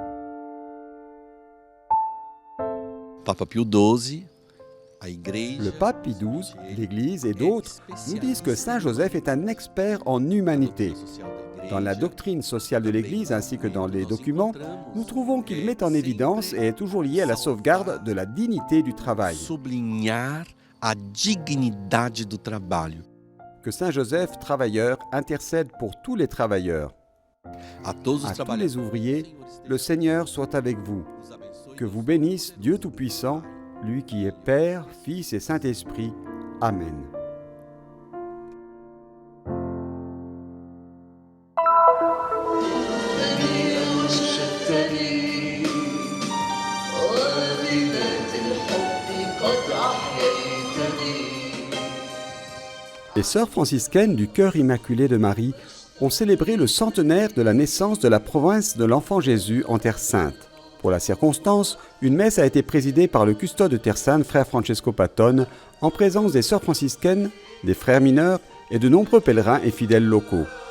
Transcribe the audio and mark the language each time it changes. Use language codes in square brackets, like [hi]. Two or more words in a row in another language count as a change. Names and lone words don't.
[pt] Papa Pio XII, a igreja, [fr] Le pape Pie XII, l'Église et d'autres nous disent que Saint Joseph est un expert en humanité. Dans la doctrine sociale de l'Église ainsi que dans les documents, nous trouvons qu'il met en évidence et est toujours lié à la sauvegarde de la dignité du travail. [pt] sublinhar a dignidade do trabalho. [fr] Que Saint Joseph, travailleur, intercède pour tous les travailleurs. [pt] A todos os [fr] À tous les [pt] trabalhadores, [fr] ouvriers, le Seigneur soit avec vous. Que vous bénisse Dieu Tout-Puissant, lui qui est Père, Fils et Saint-Esprit. Amen. [ar] وجدتني وبذات الحب قد أحييتني. [fr] Les sœurs franciscaines du Cœur Immaculé de Marie ont célébré le centenaire de la naissance de la province de l'Enfant Jésus en Terre Sainte. Pour la circonstance, une messe a été présidée par le custode de Terre Sainte, frère Francesco Patone, en présence des sœurs franciscaines, des frères mineurs et de nombreux pèlerins et fidèles locaux.